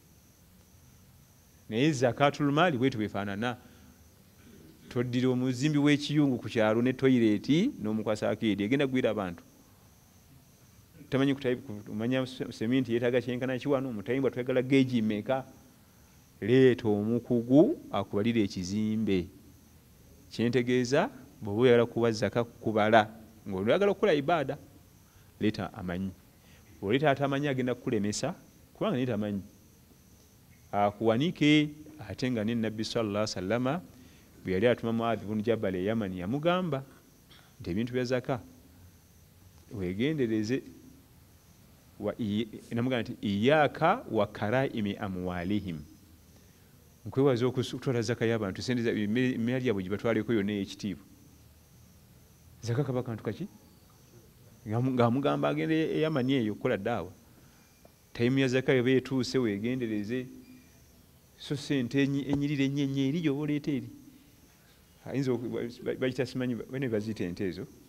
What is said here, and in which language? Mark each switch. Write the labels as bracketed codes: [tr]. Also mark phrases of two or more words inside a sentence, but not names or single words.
[lg] naye zakatul maali bwetu bwefaanana toddira omuzimbi w'ekiyungu ku kyalo ne toyireeti n'omukwasa akeedi egenda gwira abantu tamanyi kumanya seminti yeetaaga kyenkana kiwano omutayimbwa twegala geegi meka leeta omukugu akubalira ekizimbe kyentegeeza bw'oba oyagala kuwa zaka kubala ng'oyagala okukola ibaada leeta amanyi oleeta atamanyi agenda kukulemesa kubanga naye tamanyi akuwanike ate nga ne nabbi [ar] صلى الله عليه وسلم [lg] bwe yali atuma Muadh ibn Jabal e Yamani yamugamba nti ebintu bya zaka wegendereze namugamba nti [ar] إياك وكرائم أموالهم [lg] nkwewaza okutwala zaka y'abantu sente emmere lyabwe gye batwaleko yonna ey'ekitiibwa zaka kaba kantu kaki ng'amugamba agenda e Yamani eyo okukola daawa tayimu ya zaka yoba etuuse wegendereze so sente enyirira ennyo eri gy'oba oleeta eri ayinza bagita simanyi bane baziyita ente ezo